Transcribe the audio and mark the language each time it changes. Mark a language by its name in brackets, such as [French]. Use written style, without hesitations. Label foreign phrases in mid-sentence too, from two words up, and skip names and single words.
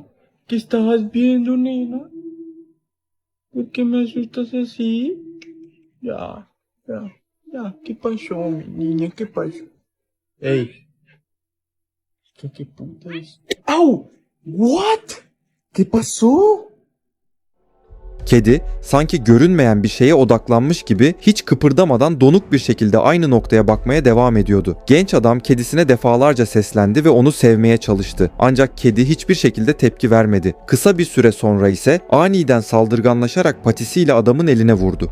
[Spanish] ¿Qué estabas viendo, nena? ¿Por qué me asustas así? Ya. ¿Qué pasó, mi niña? ¿Qué pasó? Ey. ¿Qué puta es? ¡Au! What? ¿Qué pasó? [Turkish] Kedi sanki görünmeyen bir şeye odaklanmış gibi hiç kıpırdamadan donuk bir şekilde aynı noktaya bakmaya devam ediyordu. Genç adam kedisine defalarca seslendi ve onu sevmeye çalıştı. Ancak kedi hiçbir şekilde tepki vermedi. Kısa bir süre sonra ise aniden saldırganlaşarak patisiyle adamın eline vurdu.